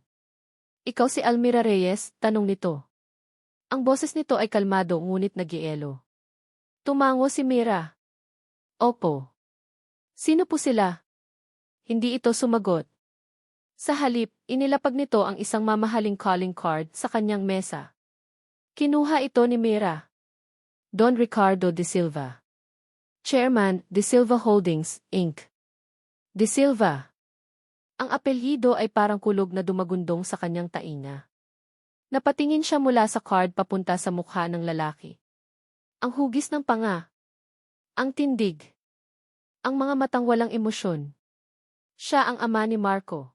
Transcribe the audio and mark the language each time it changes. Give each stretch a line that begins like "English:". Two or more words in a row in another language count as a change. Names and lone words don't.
Filipino: Ikaw si Almira Reyes, tanong nito. Ang boses nito ay kalmado ngunit nagielo. Tumango si Mira. Opo. Sino po sila? Hindi ito sumagot. Sa halip, inilapag nito ang isang mamahaling
English: calling card
Filipino: sa kanyang mesa. Kinuha ito ni Mira. Don Ricardo De Silva. Chairman, De Silva Holdings, Inc. De Silva. Ang apelyido ay parang kulog na dumagundong sa kanyang tainga. Napatingin siya mula sa card papunta sa mukha ng lalaki. Ang hugis ng panga. Ang tindig. Ang mga matang walang emosyon. Siya ang ama ni Marco.